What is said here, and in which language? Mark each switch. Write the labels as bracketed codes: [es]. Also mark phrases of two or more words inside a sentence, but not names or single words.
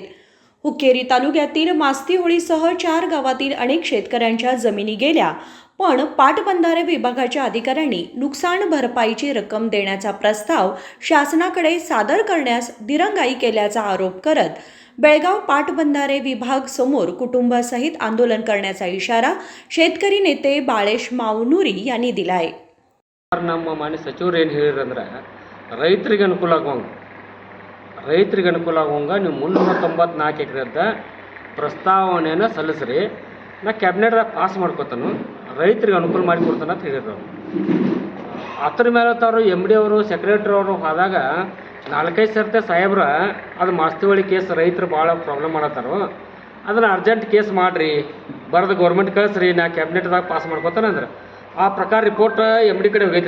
[mr] हुक्केरी तालुक्यातील मास्तीहोळीसह 4 गावातील अनेक शेतकऱ्यांच्या जमिनी गेल्या, पण पाटबंधारे विभागाच्या अधिकाऱ्यांनी नुकसान भरपाईची रक्कम देण्याचा प्रस्ताव शासनाकडे सादर करण्यास दिरंगाई केल्याचा आरोप करत बेळगाव पाटबंधारे विभाग समोर कुटुंबासहित आंदोलन करण्याचा इशारा शेतकरी नेते बाळेश मावनुरी यांनी दिलाय. [kn] ನಮ್ಮ ಮಾನ್ಯ ಸಚಿವರು ಏನು ಹೇಳಿರಂದ್ರೆ ರೈತರಿಗೆ ಅನುಕೂಲ ಆಗುವಂಗೆ ನೀವು 394 ಎಕರೆದ ಪ್ರಸ್ತಾವನೆಯನ್ನು ಸಲ್ಲಿಸ್ರಿ, ನಾ ಕ್ಯಾಬಿನೆಟ್ದಾಗ ಪಾಸ್ ಮಾಡ್ಕೊತಾನು, ರೈತರಿಗೆ ಅನುಕೂಲ ಮಾಡಿಕೊಡ್ತಾನೆ ಅಂತ ಹೇಳಿದ್ರು. ಅದ್ರ ಮೇಲೆ ಅವರು MD ಅವರು ಸೆಕ್ರೆಟ್ರಿ ಅವರು ಹೋದಾಗ 4-5 ಸರ್ತಿ ಸಾಹೇಬ್ರ ಅದು ಮಾಸ್ತಿವಳಿ ಕೇಸ್ ರೈತರು ಭಾಳ ಪ್ರಾಬ್ಲಮ್ ಮಾಡತ್ತಾರೋ, ಅದನ್ನು [en] urgent case [kn] ಮಾಡಿರಿ, ಬರೆದು ಗೌರ್ಮೆಂಟ್ ಕಳಿಸ್ರಿ, ನಾ ಕ್ಯಾಬಿನೆಟ್ದಾಗ ಪಾಸ್ ಮಾಡ್ಕೊತಾನೆ ಅಂದ್ರೆ ಆ ಪ್ರಕಾರ ರಿಪೋರ್ಟ್ MD ಕಡೆ ಹೋಗೈತ್ರಿ.